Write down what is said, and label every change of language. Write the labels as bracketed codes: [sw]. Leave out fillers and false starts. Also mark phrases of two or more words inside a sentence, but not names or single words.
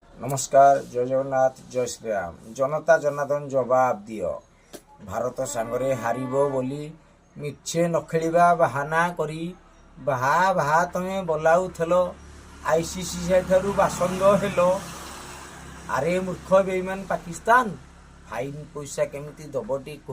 [or] ନମସ୍କାର, ଜୟ ଜଗନ୍ନାଥ, ଜୟ ଶ୍ରୀରାମ। ଜନତା ଜନାର୍ଦ୍ଦନ ଜବାବ ଦିଅ। ଭାରତ ସାଙ୍ଗରେ ହାରିବ ବୋଲି ମିଛେ ନ ଖେଳିବା ବାହାନା କରି ବାହା ତମେ ବୋଲାଉଥିଲ। ICC ଠାରୁ ବାସନ୍ଦ ହେଲ। ଆରେ ମୂର୍ଖ ବେଇମାନ ପାକିସ୍ତାନ, ଫାଇନ ପଇସା କେମିତି ଦବଟି କୁହ?